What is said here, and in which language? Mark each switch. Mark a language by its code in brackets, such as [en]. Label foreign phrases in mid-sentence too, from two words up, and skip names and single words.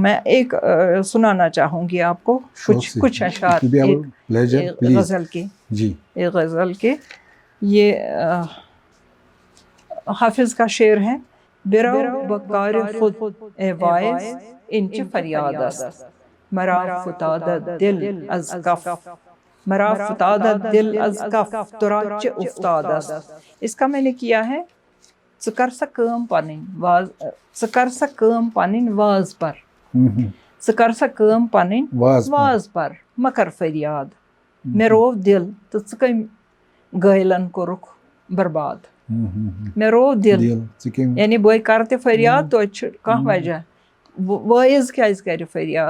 [ur] میں ایک سنانا چاہوں گی آپ کو کچھ اشعار ایک غزل کے. جی ایک غزل کے، یہ حافظ کا شعر ہے. [fa] برو بکار خود اے وائز انچ فریاد است، مرا فتادت دل از کف، مرا فتادت دل از کف ترا چه افتاد است. [ur] اس کا میں نے کیا ہے، [ks] ژٕ کر سا کٲم پنٕنۍ واز، ژٕ کر سا کٲم پنٕنۍ واز پر، ژٕ کر سا کٲم پنٕنۍ واز پر، مہ کر فریاد، مےٚ روو دل تہٕ ژٕ کٔمۍ گٲلن کوٚرُکھ برباد. مےٚ روو دل، یعنی بہٕ کر تہِ فریاد توتہِ چھُ کانٛہہ وجہ، وٲعظ کیازِ کرِ فریاد.